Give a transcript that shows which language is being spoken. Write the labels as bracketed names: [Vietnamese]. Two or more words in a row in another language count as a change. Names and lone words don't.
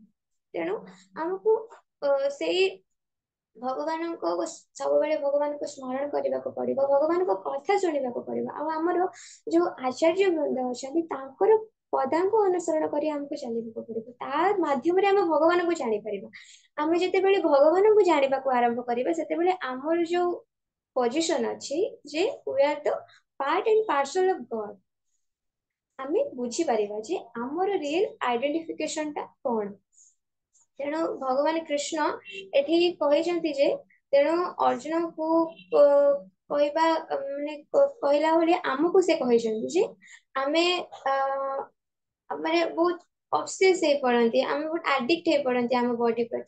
[Odia] ତେଣୁ ଆମକୁ ସେଇ ସବୁବେଳେ ଭଗବାନଙ୍କୁ ସ୍ମରଣ କରିବାକୁ ପଡିବ, ଭଗବାନଙ୍କ କଥା ଶୁଣିବାକୁ ପଡିବ। ଆଉ ଆମର ଯୋଉ ଆଚାର୍ଯ୍ୟ ବୃନ୍ଦ ଅଛନ୍ତି, ତାଙ୍କର ପଦାଙ୍କୁ ଅନୁସରଣ କରି ଆମକୁ ଚାଲିବାକୁ ପଡିବ। ତା ମାଧ୍ୟମରେ ଆମେ ଭଗବାନଙ୍କୁ ଜାଣିପାରିବା। ଆମେ ଯେତେବେଳେ ଭଗବାନଙ୍କୁ ଜାଣିବାକୁ ଆରମ୍ଭ କରିବା, ସେତେବେଳେ ଆମର ଯୋଉ ପଜିସନ ଅଛି ଯେ [English] we are the part and parcel of God, [Odia] ଆମେ ବୁଝିପାରିବା ଯେ ଆମର [English] real identification [Odia] ଟା କଣ। ତେଣୁ ଭଗବାନ କୃଷ୍ଣ ଏଠି କହିଛନ୍ତି ଯେ ତେଣୁ ଅର୍ଜୁନକୁ କହିବା ମାନେ କହିଲା ଭଳି ଆମକୁ ସେ କହିଛନ୍ତି ଯେ ଆମେ ମାନେ ବହୁତ ଅବସେସ ହେଇ ପଡନ୍ତି, ଆମେ ବହୁତ ଆଡିକ୍ଟ ହେଇ ପଡନ୍ତି ଆମ ବଡି ପ୍ରତି।